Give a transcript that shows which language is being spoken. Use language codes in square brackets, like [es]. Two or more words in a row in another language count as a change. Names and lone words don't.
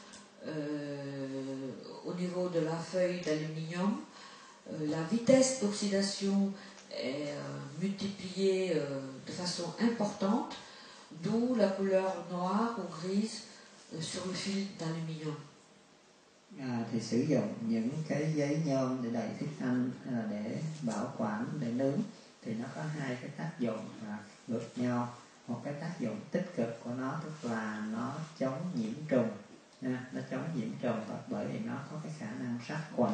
[fr] au niveau de la feuille d'aluminium, la vitesse d'oxydation est multipliée de façon importante, d'où la couleur noire ou grise sur le fil d'aluminium. [vi] Thì sử dụng những cái giấy nhôm để đậy thức ăn hay là để bảo quản, để nướng thì nó có hai cái tác dụng ngược nhau. Một cái tác dụng tích cực của nó tức là nó chống nhiễm trùng, nó chống nhiễm trùng bởi vì nó có cái khả năng sát khuẩn.